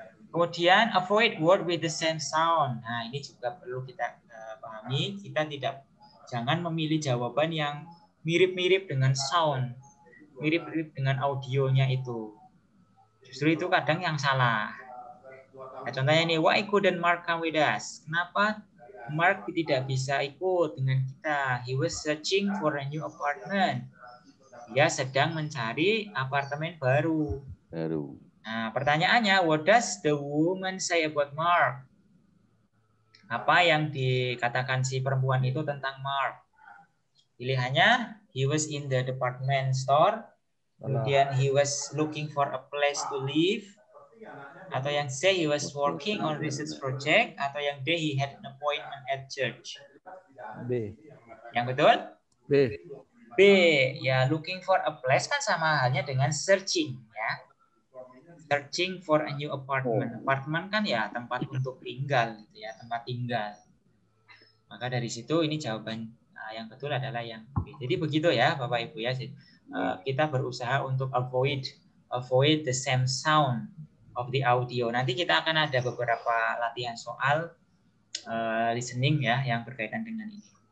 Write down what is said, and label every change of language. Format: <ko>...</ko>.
<id>Kemudian</id> <en>avoid word with the same sound.</en> <id>Nah, ini juga perlu kita pahami. Kita jangan memilih jawaban yang mirip-mirip dengan sound, mirip-mirip dengan audionya itu. Justru itu kadang yang salah. Nah, contohnya ini,</id> <en>why couldn't Mark come with us?</en> <id>Kenapa Mark tidak bisa ikut dengan kita?</id> <en>He was searching for a new apartment.</en> <id>Dia sedang mencari apartemen baru. Nah, pertanyaannya,</id> <en>what does the woman say about Mark?</en> <id>Apa yang dikatakan si perempuan itu tentang Mark? Pilihannya,</id> <en>he was in the department store. Kemudian he was looking for a place to live.</en> <id>Atau yang C,</id> <en>he was working on research project.</en> <id>Atau yang D,</id> <en>he had an appointment at church. B.</en> <id>Yang betul? B. Ya,</id> <en>looking for a place</en> <id>kan sama halnya dengan searching ya.</id> <en>Searching for a new apartment.</en> <id>Apartemen kan ya tempat untuk tinggal gitu ya, tempat tinggal. Maka dari situ ini jawaban yang betul adalah yang B. Jadi begitu ya Bapak Ibu ya. Kita berusaha untuk</id> <en>avoid the same sound of the audio.</en> <id>Nanti kita akan ada beberapa latihan soal listening ya yang berkaitan dengan ini.</id>